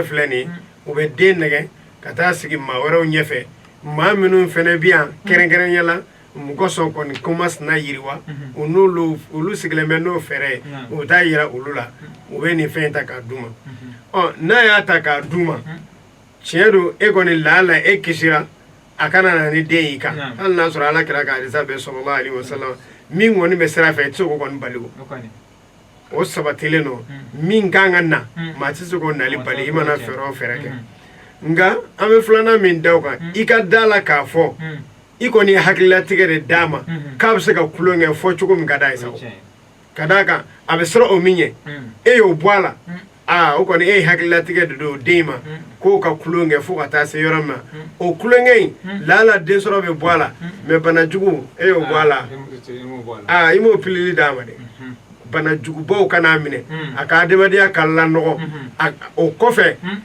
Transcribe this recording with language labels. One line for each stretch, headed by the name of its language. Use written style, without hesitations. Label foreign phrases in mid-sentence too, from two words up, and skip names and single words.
Bambara: filɛ nin ye u bɛ den nɛgɛ ka taa sigi maa wɛrɛw ɲɛfɛ maa minnu fɛnɛ bɛ yan kɛrɛnkɛrɛnya la mɔgɔ sɔn kɔni ko masina yiriwa u n'olu olu sigilen bɛ n'o fɛrɛ ye u t'a yira olu la u bɛ nin fɛn ta k'a d'u ma n'a y'a ta k'a d'u ma tiɲɛ don e kɔni laala e kisira a kana na ni den y'i kan hali n'a sɔrɔ Ala kira ka hadisa bɛ
Arabic: sallallahu alaihi wasallam
Bambara: min kɔni bɛ sira fɛ i tɛ se k'o kɔni bali o sabatilen don min kan ka na maa tɛ se k'o nali bali i mana fɛɛrɛ o fɛɛrɛ kɛ nka an bɛ filanan min da o kan i ka da la k'a fɔ i kɔni ye hakililatigɛ de d'a ma k'a bɛ se ka kulon kɛ fɔ cogo min ka d'a ye sago ka d'a kan a bɛ siran o min ɲɛ e y'o bɔ a la o kɔni e ye hakililatigɛ de don o den ma k'o ka kulon kɛ fo ka taa se yɔrɔ min ma o kulonkɛ in laala den sɔrɔ bɛ bɔ a la mais banajugu e y'o bɔ a la i m'o pilili d'a ma dɛ banajugubaw kan'a minɛ a ka adamadenya ka lanɔgɔ o kɔfɛ